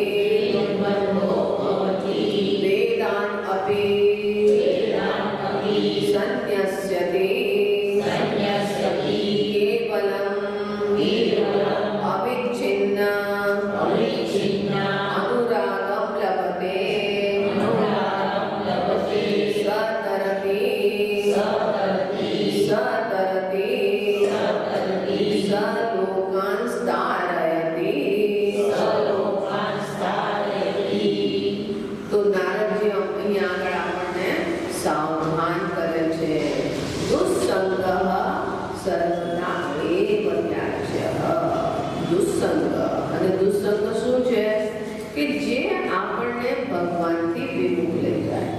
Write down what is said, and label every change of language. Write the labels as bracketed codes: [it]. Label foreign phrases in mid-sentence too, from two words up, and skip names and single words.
[sa] वेदान् अपि सन्न्यस्यति केवलम् अविच्छिन्न अनुरागं लभते सतरति स लोकान् तारयति [gu] તો નારદજી અહીંયા આગળ આપણને સાવધાન કરે છે [sa] દુસ્સંગ સર્વદા એવ ત્યાજ્ય [gu] દુસ્સંગ અને દુસ્સંગ શું છે કે જે આપણને ભગવાનથી વિમુખ લઈ જાય